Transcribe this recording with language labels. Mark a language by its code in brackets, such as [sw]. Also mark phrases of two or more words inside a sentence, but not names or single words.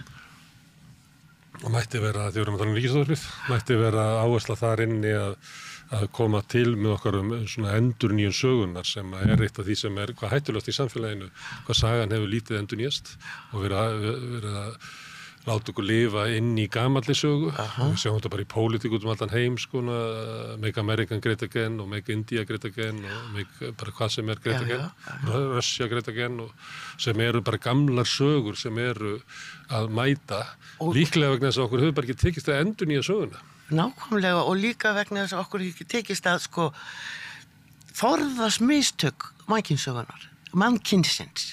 [is] Og mætti vera, því við erum að tala Ríkisútvarpið, mætti vera áhersla þar inni að koma til með okkar svona endurnýjun sögunar sem er eitt af því sem er hvað hættulegt í samfélaginu, hvað sagan hefur lítið endurnýjast og verið að láta okkur lifa inn í gamalli sögu. Við sjáum þetta bara í pólitík út allan heim, skona, [en] make American great again [is] og [en] make India great again [is] og [en] make bara hvað sem er great again, Russia great again [is] og sem eru bara gamlar sögur sem eru að mæta líklega vegna þess að okkur hefur bara ekki tekist að endurnýja söguna. Nákvæmlega og líka vegna þess að okkur ekki tekist að sko forðast mistök mannkynsins.